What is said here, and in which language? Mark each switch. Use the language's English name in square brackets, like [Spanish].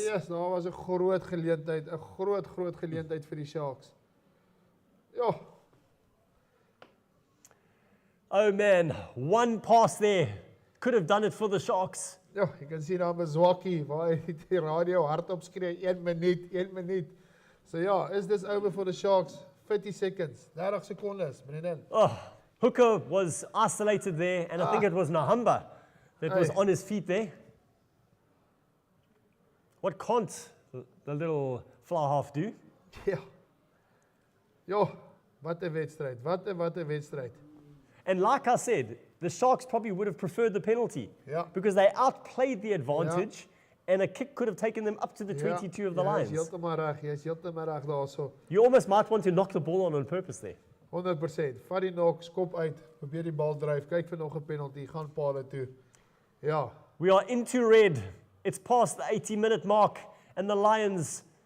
[Afrikaans] Yes, daar was 'n groot geleentheid, 'n groot geleentheid vir die Sharks. Ja, [English] Oh man, one pass there could have done it for the Sharks. [Afrikaans] ja, jy kan sien daar met Zwakkie waar hy die radio hardop skree 1 minuut. [English] So ja, is this over for the Sharks? 50 seconds. [Afrikaans] 30 sekondes, Brendan. [English] Oh, Hooker was isolated there, and I think it was Nahamba that was Aye. on his feet there. What can't the little fly half do? [Afrikaans] Ja. Ja, wat 'n wedstryd. Wat 'n wedstryd. [English] And like I said, the Sharks probably would have preferred the penalty [Afrikaans] Ja. [English] because they outplayed the advantage, and a kick could have taken them up to the 22 of the [Afrikaans] Jy's [English] Lions. [Afrikaans] heeltemal reg. Jy's heeltemal reg daarso. [English] You almost might want to knock the ball on purpose there. 100%. [Afrikaans] Vat die nok, skop uit, probeer die bal dryf, kyk vir nog 'n penalty, gaan paal toe. Ja. [English] We are into red. It's past the 80-minute mark, and the Lions